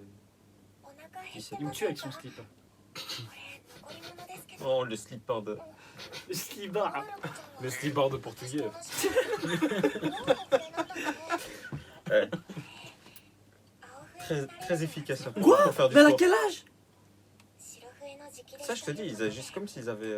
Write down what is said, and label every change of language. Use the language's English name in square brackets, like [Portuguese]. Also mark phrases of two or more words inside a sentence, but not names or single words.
[Japanese] お腹減って [French] Il me [Japanese] ま [French] tue [Japanese] せん [French] avec [Japanese] か [French] son slip. [Japanese] これ残り物ですけど。 [French] Oh, le slipper de. Le slibard. Les slibards de portugais. Ouais. Très efficace. Hein, Quoi? pour faire du Mais elle a sport. quel âge? Ça, je te dis, ils agissent comme s'ils avaient.